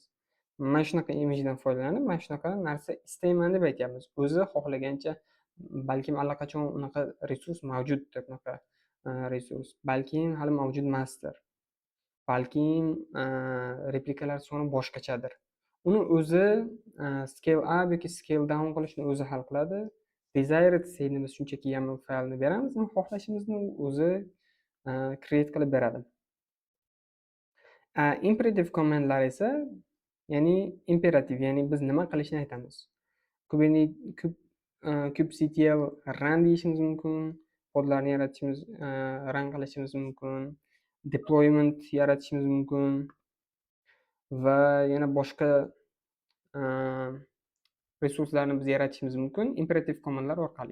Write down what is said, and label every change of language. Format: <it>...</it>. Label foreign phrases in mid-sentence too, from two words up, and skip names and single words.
<uz>Mana shunaqa imagedan foydalanib, mana shunaqa narsa istayman deb aytyapmiz. O'zi xohlagancha, balkim allaqachon unaqa resurs mavjuddir, unaqa resurs. Balkim hali mavjud emasdir. Balkim replikalar soni boshqachadir. Uni o'zi</uz> <en>scale up</en> <uz>yoki</uz> <en>scale down</en> <uz>qilishni o'zi hal qiladi.</uz> <en>Desired stateni</en> <uz>biz shunchaki YAML faylni beramiz, xohlashimizni o'zi create qilib beradi.</uz> <en>Imperative commandlar</en> <uz>esa, ya'ni imperativ, ya'ni biz nima qilishni aytamiz. kubectl run deyishimiz mumkin, podlarni yaratishimiz, run qilishimiz mumkin, deployment yaratishimiz mumkin va yana boshqa resurslarni biz yaratishimiz mumkin</uz> <en>imperative commandlar</en> <uz>orqali.</uz>